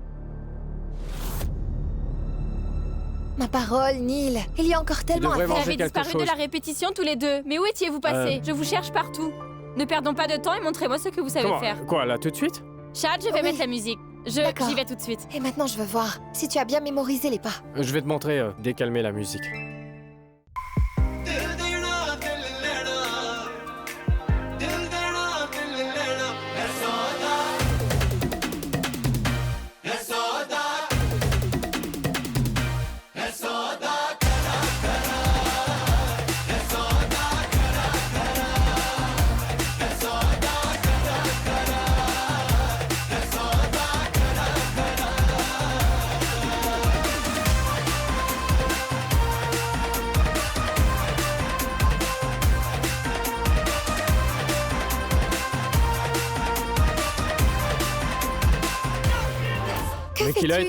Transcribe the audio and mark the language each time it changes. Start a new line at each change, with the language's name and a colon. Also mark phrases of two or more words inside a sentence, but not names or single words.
French: Ma parole, Neil, il y a encore tellement à devrais faire. Vous manger avez quelque disparu de chose. la répétition tous les deux. Mais où étiez-vous passés? Je vous cherche partout. Ne perdons pas de temps et montrez-moi ce que vous savez Comment? faire. Quoi, là, tout de suite? Chad, je vais Oui. mettre la musique. D'accord. J'y vais tout de suite. Et maintenant, je veux voir si tu as bien mémorisé les pas. Je vais te montrer dès qu'elle met la musique.
Hindi: दिल देना दिल लेना दिल देना दिल लेना है सौदा है सौदा है सौदा करा करा है सौदा करा करा है सौदा करा करा है सौदा करा करा
French: Que Mais qu'il a